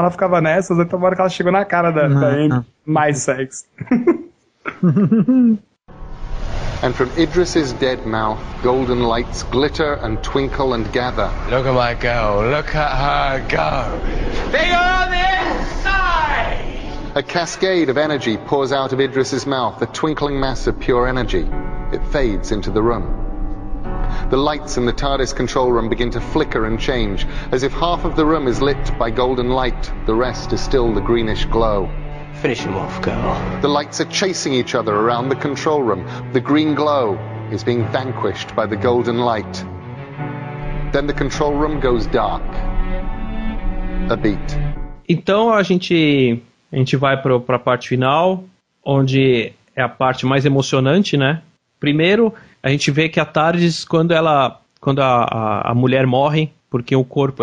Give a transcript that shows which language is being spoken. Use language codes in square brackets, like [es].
[pt] Ela ficava nessas, então bora que ela chegou na cara da Amy. [en] My Sexy. And from Idris's dead mouth, golden lights glitter and twinkle and gather. Look at my girl, look at her go. Bigger on the inside! A cascade of energy pours out of Idris's mouth, a twinkling mass of pure energy. It fades into the room. The lights in the TARDIS control room begin to flicker and change, as if half of the room is lit by golden light, the rest is still the greenish glow. Finish him off, girl. The lights are chasing each other around the control room. The green glow is being vanquished by the golden light. Then the control room goes dark. A beat. [pt] Então a gente vai pra parte final, onde é a parte mais emocionante, né? Primeiro, a gente vê que a TARDIS, quando a mulher morre, porque o corpo...